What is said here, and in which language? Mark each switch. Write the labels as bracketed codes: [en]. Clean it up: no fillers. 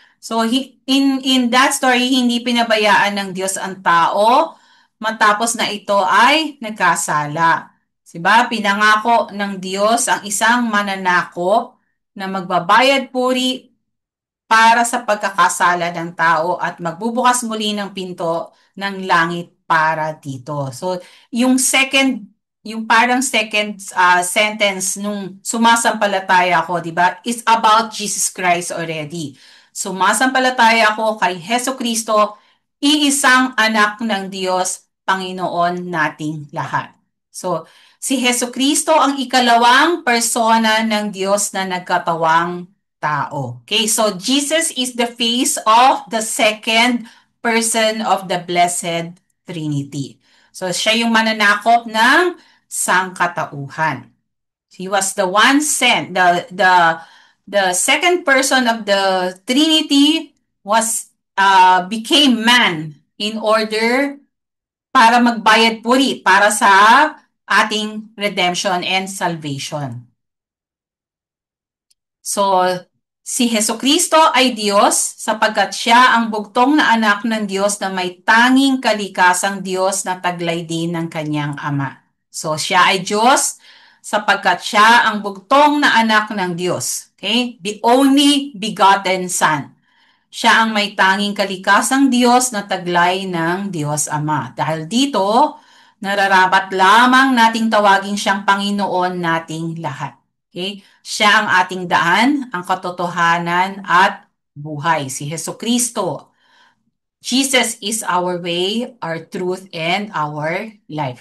[en] So in that story, [tl] hindi pinabayaan ng Diyos ang tao matapos na ito ay nagkasala. Diba? Pinangako ng Diyos ang isang mananakop na magbabayad puri para sa pagkakasala ng tao at magbubukas muli ng pinto ng langit para dito. So, yung parang [en] second sentence [tl] nung sumasampalataya ako, di ba, [en] is about Jesus Christ already. [tl] Sumasampalataya ako kay Heso Kristo, iisang anak ng Diyos, Panginoon nating lahat. So, si Heso Kristo ang ikalawang persona ng Diyos na nagkatawang tao. [en] Okay, so Jesus is the face of the second person of the Blessed Trinity. [tl] So siya yung mananakop ng sangkatauhan. [en] He was the one sent, the second person of the Trinity was became man in order [tl] para magbayad puri para sa ating [en] redemption and salvation. [tl] So, si Heso Kristo ay Diyos sapagkat siya ang bugtong na anak ng Diyos na may tanging kalikasang Diyos na taglay din ng kanyang Ama. So, siya ay Diyos sapagkat siya ang bugtong na anak ng Diyos. Okay? [en] The only begotten Son. [tl] Siya ang may tanging kalikasang Diyos na taglay ng Diyos Ama. Dahil dito, nararapat lamang nating tawagin siyang Panginoon nating lahat. Okay? Siya ang ating daan, ang katotohanan at buhay. Si Heso Kristo. [en] Jesus is our way, our truth, and our life.